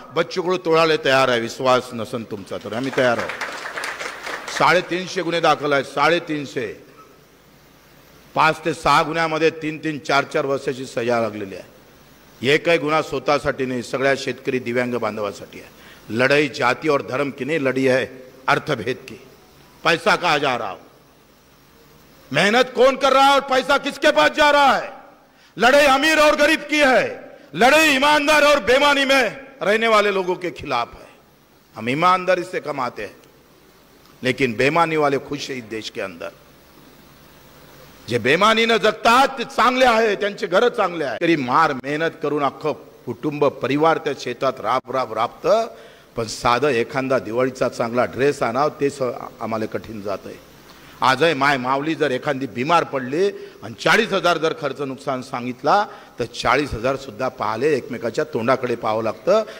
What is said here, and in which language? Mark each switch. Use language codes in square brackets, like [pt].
[mr] बच्चू कडू तोडायला तयार आहे. विश्वास नसन तुमचा तर आम्ही तयार आहोत. 350 गुन्हे दाखल आहेत. 350. 5 ते 6 गुन्ह्यामध्ये 3-3, 4-4 वर्षाची सजा लागलेली आहे. एकही गुन्हा स्वतःसाठी नाही, सगळ्या शेतकरी दिव्यांग बांधवासाठी आहे. [hi] लढाई जाति और धर्म की नहीं, लड़ी है अर्थभेद की. पैसा कहाँ जा रहा हो, मेहनत कौन कर रहा है और पैसा किसके पास जा रहा है? लड़ाई अमीर और गरीब की है. लड़ाई ईमानदार और बेईमानी में रहने वाले लोगों के खिलाफ है. हम ईमानदारी से कमाते हैं, लेकिन बेईमानी वाले खुश है इस देश के अंदर. [mr] जे बेईमानीने जगतात ते चांगले आहे, त्यांचे घर चांगले आहे. तरी मार मेहनत करून अख्खं कुटुंब परिवार त्या शेतात राबतं, पण साधं एखादा दिवाळीचा चांगला ड्रेस आणाव तेच आम्हाला कठीण जात आहे. आजही माय माऊली जर एखादी बिमार पडली आणि 40,000 जर खर्च नुकसान सांगितला तर 40,000 सुद्धा पाहले एकमेकाच्या तोंडाकडे पाहावं लागतं.